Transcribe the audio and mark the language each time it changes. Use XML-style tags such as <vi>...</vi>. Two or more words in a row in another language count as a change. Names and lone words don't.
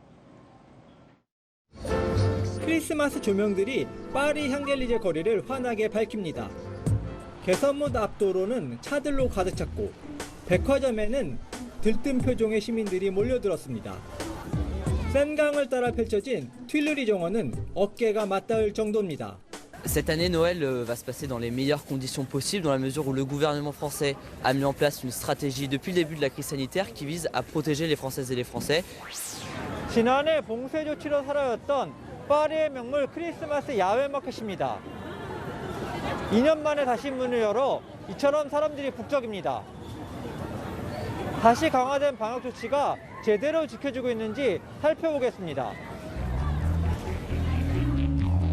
<ko>크리스마스 조명들이 파리 샹젤리제 거리를 환하게 밝힙니다. 개선문 앞도로는 차들로 가득 찼고 백화점에는 들뜬 표정의 시민들이 몰려들었습니다. 센강을 따라 펼쳐진 튠르리 정원은 어깨가 맞닿을 정도입니다.</ko> <fr>Cette année, Noël va se passer dans les meilleures conditions possibles, dans la mesure où le gouvernement français a mis en place une stratégie depuis le début de la crise sanitaire qui vise à protéger les Françaises et les Français.</fr> <ko>지난해 봉쇄 조치로 사라졌던 파리의 명물 크리스마스 야외 마켓입니다. 2년 만에 다시 문을 열어 이처럼 사람들이 북적입니다. 다시 강화된 방역 조치가 제대로 지켜지고 있는지 살펴보겠습니다.</ko>